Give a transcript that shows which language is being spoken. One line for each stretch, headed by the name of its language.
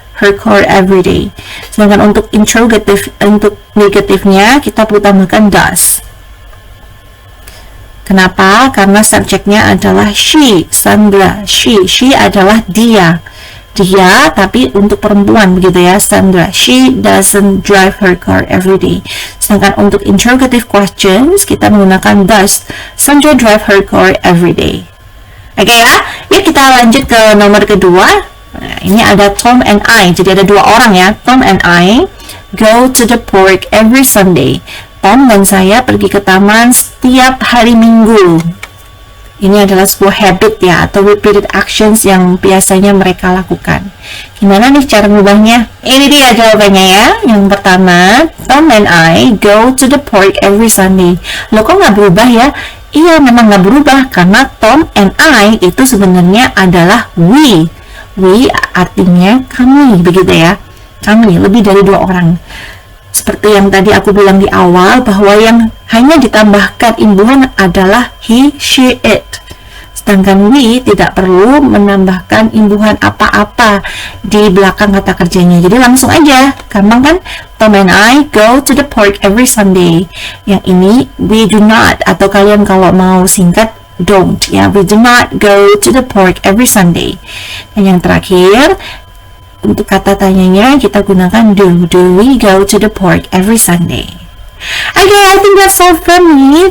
English: her car every day.
Indonesian: Sedangkan untuk negatifnya kita perlu tambahkan does. Kenapa? Karena subjeknya adalah she, Sandra. She adalah dia, tapi untuk perempuan begitu ya, Sandra.
English: She doesn't drive her car every day.
Indonesian: Sedangkan untuk
English: interrogative questions
Indonesian: kita menggunakan
English: does Sandra drive her car every day.
Indonesian: Oke ya, yuk kita lanjut ke nomor kedua. Nah, ini ada Tom and I, jadi ada dua orang ya.
English: Tom and I go to the park every Sunday.
Indonesian: Tom dan saya pergi ke taman setiap hari Minggu. Ini adalah sebuah habit ya, atau repeated actions yang biasanya mereka lakukan. Gimana nih cara mengubahnya? Ini dia jawabannya ya. Yang pertama,
English: Tom and I go to the park every Sunday.
Indonesian: Loh kok nggak berubah ya? Iya, memang nggak berubah karena Tom and I itu sebenarnya adalah we. We artinya kami, begitu ya. Kami, lebih dari dua orang. Seperti yang tadi aku bilang di awal, bahwa yang hanya ditambahkan imbuhan adalah he, she, it. Sedangkan we tidak perlu menambahkan imbuhan apa-apa di belakang kata kerjanya. Jadi langsung aja, gampang kan?
English: Tom and I go to the park every Sunday.
Indonesian: Yang ini
English: we do not,
Indonesian: atau kalian kalau mau singkat
English: don't ya, we do not go to the park every Sunday.
Indonesian: Dan yang terakhir, untuk kata tanyanya kita gunakan do.
English: Do we go to the park every Sunday? Okay, I think that's all from me.